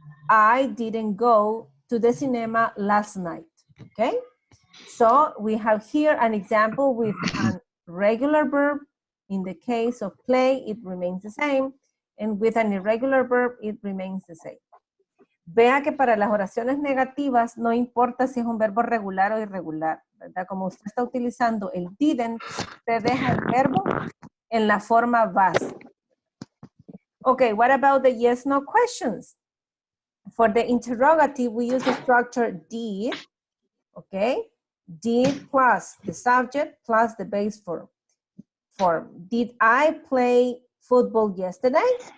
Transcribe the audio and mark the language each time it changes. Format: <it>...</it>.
<en>I didn't go to the cinema last night, okay? So we have here an example with a regular verb. In the case of play, it remains the same. And with an irregular verb, it remains the same.</en> <es>Vea que para las oraciones negativas no importa si es un verbo regular o irregular, ¿verdad? Como usted está utilizando el didn't, usted deja el verbo en la forma base.</es> <en>Okay, what about the yes-no questions? For the interrogative, we use the structure did, okay? Did plus the subject plus the base form. Did I play football yesterday?</en>